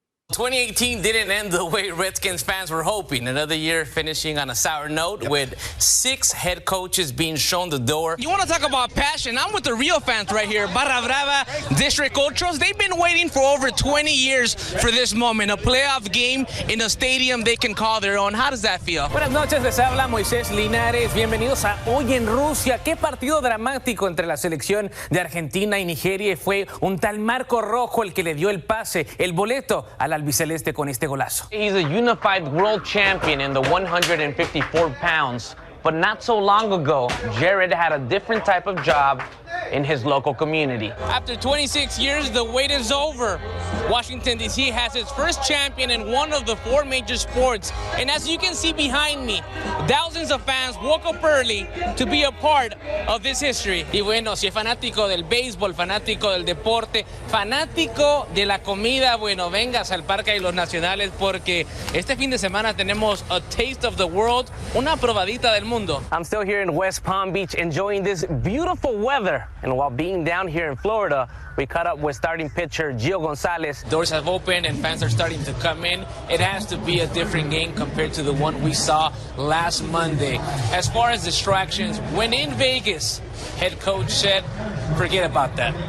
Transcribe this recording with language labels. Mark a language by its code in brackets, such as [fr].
[en] 2018 didn't end the way Redskins fans were hoping. Another year finishing on a sour note with 6 head coaches being shown the door. You want to talk about passion? I'm with the real fans right here. Barra Brava, District Ultras. They've been waiting for over 20 years for this moment. A playoff game in a stadium they can call their own. How does that feel? [es] Buenas noches, les habla Moisés Linares. Bienvenidos a Hoy en Rusia. Qué partido dramático entre la selección de Argentina y Nigeria. Fue un tal Marco Rojo el que le dio el pase, el boleto al albiceleste con este golazo. [en] He's a unified world champion in the 154 pounds, but not so long ago, Jared had a different type of job in his local community. After 26 years, the wait is over. Washington, D.C. has its first champion in one of the 4 major sports. And as you can see behind me, thousands of fans woke up early to be a part of this history. [es] Y bueno, si es fanático del béisbol, fanático del deporte, fanático de la comida, bueno, vengas al Parque de los Nacionales porque este fin de semana tenemos a taste of the world, una probadita del mundo. [en] I'm still here in West Palm Beach enjoying this beautiful weather. And while being down here in Florida, we caught up with starting pitcher Gio Gonzalez. Doors have opened and fans are starting to come in. It has to be a different game compared to the one we saw last Monday. As far as distractions, when in Vegas, head coach said, forget about that.